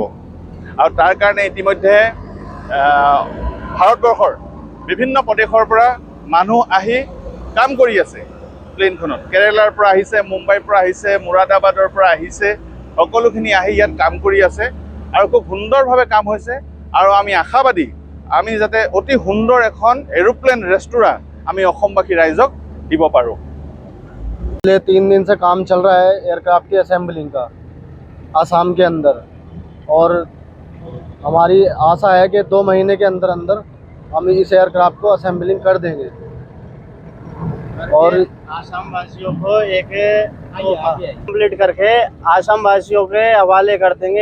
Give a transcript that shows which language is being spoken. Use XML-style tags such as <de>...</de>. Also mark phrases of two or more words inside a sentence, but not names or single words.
<as>আৰু তাৰ কাৰণে ইতিমধ্যে ভাৰতবৰ্ষৰ বিভিন্ন প্ৰদেশৰ পৰা মানুহ আহি কাম কৰি আছে প্লেনখনত। কেৰেলাৰ পৰা আহিছে, মুম্বাইৰ পৰা আহিছে, মুৰাদাবাদৰ পৰা আহিছে, সকলোখিনি আহি ইয়াত কাম কৰি আছে আৰু খুব সুন্দৰভাৱে কাম হৈছে। আৰু আমি আশাবাদী আমি যাতে অতি সুন্দৰ এখন এৰোপ্লেন ৰেস্তোৰাঁ আমি অসমবাসী ৰাইজক দিব পাৰোঁ।</as> <hi>3 दिन से काम चल रहा है एयरक्राफ्ट की असेंबलिंग का आसाम के अंदर, और हमारी आशा है कि 2 महीने के अंदर हम इस एयरक्राफ्ट को असेंबलिंग कर देंगे और आसाम वासियों को एक कंप्लीट करके आसाम वासियों के हवाले कर देंगे।</hi>